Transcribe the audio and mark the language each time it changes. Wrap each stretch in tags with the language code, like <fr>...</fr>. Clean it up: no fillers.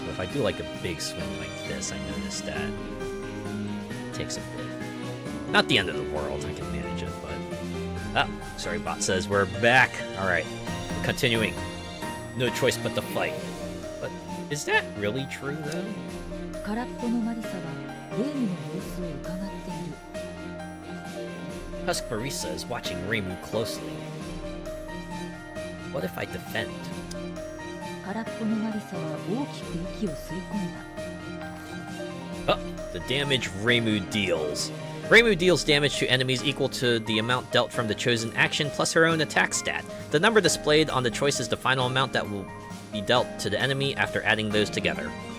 <en>But if I do like a big swing like this, I notice that it takes a bit. Not the end of the world, I can manage it, but... Ah, sorry, bot says we're back. Alright, continuing. No choice but to fight. But Is that really true, though?</en> <ja>空っぽのマリサはレイムの様子を伺っている。</ja> <en>Husk Marisa is watching Reimu closely. What if I defend?</en> <ja>空っぽのマリサは大きく息を吸い込んだ。</ja> <en>Oh, the damage Reimu deals. Reimu deals damage to enemies equal to the amount dealt from the chosen action plus her own attack stat. The number displayed on the choice is the final amount that will be dealt to the enemy after adding those together.</en>